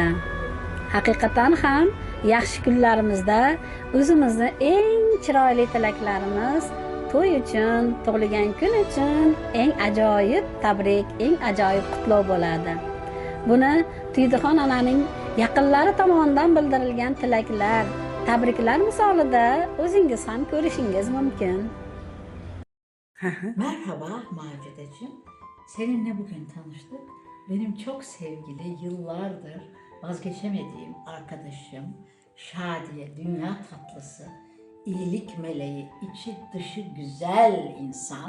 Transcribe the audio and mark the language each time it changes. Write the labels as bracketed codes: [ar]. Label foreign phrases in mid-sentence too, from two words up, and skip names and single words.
[uz] Haqiqatan ham yaxshi kunlarimizda o'zimizni eng chiroyli tilaklarimiz to'y uchun, tug'ilgan kun uchun eng ajoyib tabrik, eng ajoyib qutlov bo'ladi. Buni Tuyduxon onaning yaqinlari tomonidan bildirilgan tilaklar, tabriklar misolida o'zingiz ham ko'rishingiz mumkin. [tr] Merhaba Macideciğim. Seninle bugün tanıştık. Benim çok sevgili, yıllardır vazgeçemediğim arkadaşım Şadiye, dünya tatlısı, iyilik meleği, içi dışı güzel insan.